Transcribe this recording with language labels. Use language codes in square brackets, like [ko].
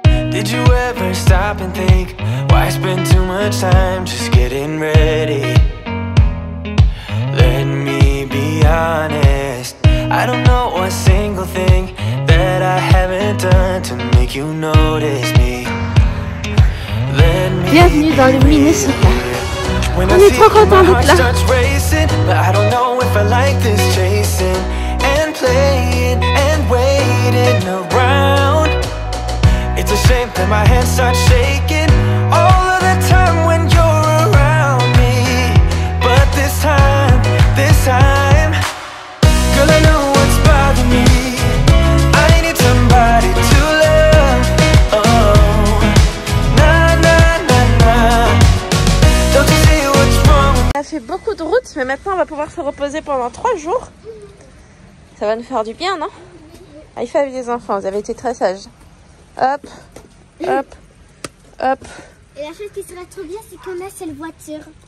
[en] Did you ever stop and think why spend too much time just getting ready? Let me be honest, I don't know a single thing that I haven't done to make you notice me. [fr] Bienvenue dans le Minnesota. On est trop contents d'être là. [en] But I don't know if I like this chasing and playing and waiting around. It's a shame that my hands start shaking all of the time when you're around me. But this time, girl, I know what's bothering me. I need somebody to love. Oh, na na na na. Don't you see what's wrong? [fr] On a fait beaucoup de routes, mais maintenant on va pouvoir se reposer pendant 3 jours. Ça va nous faire du bien, non? [en] High five [fr] les enfants, vous avez été très sages. Hop, hop, hop. Et la chose qui serait trop bien, c'est qu'on a cette voiture.